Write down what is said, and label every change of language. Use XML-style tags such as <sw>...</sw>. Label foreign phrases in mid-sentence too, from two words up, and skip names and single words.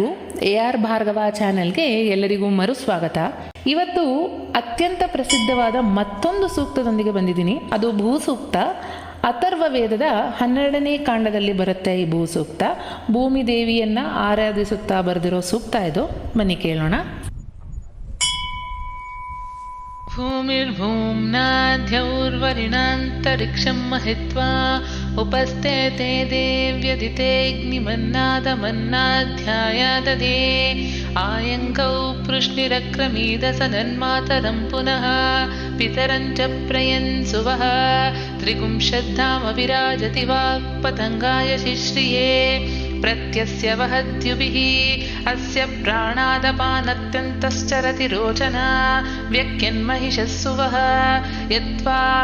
<kn>AR ಭಾರ್ಗವ ಚಾನೆಲ್ಗೆ ಎಲ್ಲರಿಗೂ ಮರು ಸ್ವಾಗತ. ಇವತ್ತು ಅತ್ಯಂತ ಪ್ರಸಿದ್ಧವಾದ ಮತ್ತೊಂದು ಸೂಕ್ತದೊಂದಿಗೆ ಬಂದಿದ್ದೀನಿ. ಅದು ಭೂಸೂಕ್ತ. ಅಥರ್ವ ವೇದದ 12ನೇ ಕಾಂಡದಲ್ಲಿ ಬರುತ್ತೆ ಈ ಭೂಸೂಕ್ತ. ಭೂಮಿ ದೇವಿಯನ್ನ ಆರಾಧಿಸುತ್ತಾ ಬರೆದಿರೋ ಸೂಕ್ತ ಇದು. ಬನ್ನಿ ಕೇಳೋಣ.</kn> <sa>भूमिर्भूम्नाद्यौर्वरिणान्तरिक्षं महित्वा उपस्थे ते देव्यदितेऽग्निमन्नादमन्नाध्यायाददे आयङ्कौ पृश्निरक्रमीदसदन्मातरं पुनः पितरं च प्रयन्सुवः त्रिगुंशद्धामविराजति वाक्पतङ्गाय शिश्रिये प्रत्यस्य वहद्युभिः अस्य प्राणादपानत्यन्तश्चरति रोचना व्यक्यन्महिषस्सुवः यत्त्वा</sa>